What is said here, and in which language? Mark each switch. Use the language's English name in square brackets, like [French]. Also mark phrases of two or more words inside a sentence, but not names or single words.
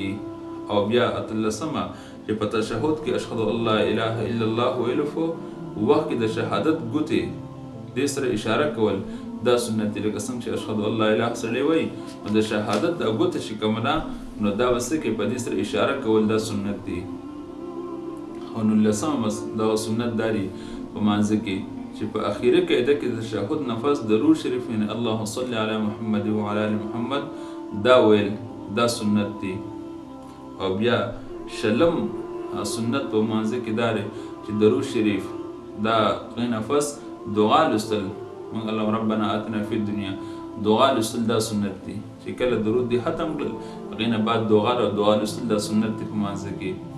[Pashto] او بیا 18مه چې په تشهد کې [Arabic] اشهد ان لا اله الا الله [Pashto] ویلو په وخت کې د شهادت ګوتې دې سره اشاره کول دا سنت دی. لکه څنګه چې [Arabic] اشهد ان لا اله [Pashto] سړی وایي نو د شهادت دا ګوته چې کومه ده نو دا به څه کوي په دې سره اشاره کول دا سنت دی. او 19مه دا سنت دا دی په مانځه کې چې په اخیره قاعده کې د تشهد نفس درود شریف یعنی [Arabic] اللهم صل علی محمد وعلى ال محمد [Pashto] دا ویل دا سنت دی. او بیا 20 سنت په مانځه کې دا دی چې درود شریف دا غي نفس دعا لوستل موږ [Arabic] اللهم ربنا آتنا فی الدنیا [Pashto] دعا لوستل دا سنت دی چې کله درود دی ختم کړل غي نه بعد دعا لوستل دا سنت دی په مانځه کې.